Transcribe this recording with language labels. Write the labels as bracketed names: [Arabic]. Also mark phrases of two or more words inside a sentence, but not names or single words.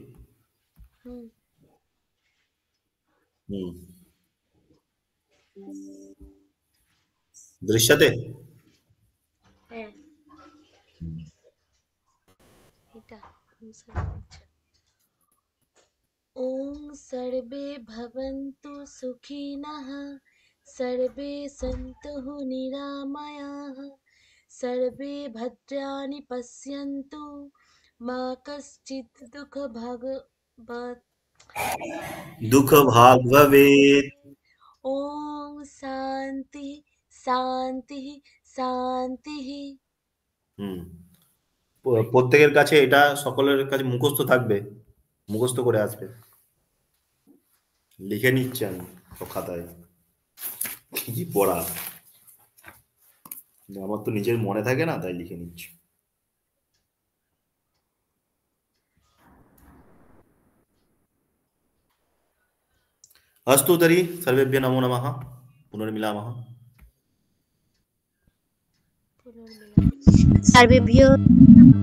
[Sanskrit] दृश्यते। [Bangla] হ্যাঁ এটা [Sanskrit] ওম সর্বে ভবন্তু সুখিনঃ, সর্বে সন্তু নিরাময়াঃ, সর্বে ভদ্রাণি পশ্যন্তু, মা কশ্চিৎ দুঃখ भाग भवेत्। ওম শান্তি শান্তি শান্তি। [Bangla] প্রত্যেকের কাছে এটা সকলের কাছে মুখস্থ থাকবে, মুখস্থ করে আসবে। লিখে নিচ্ছি আমি সব খাতায় কি পড়া, আমার তো নিজের মনে থাকে না, তাই লিখে নিচ্ছি। [Sanskrit] अस्तु तर्हि सर्वेभ्यः नमो नमः। पुनर्मिलामः। सर्वेभ्यो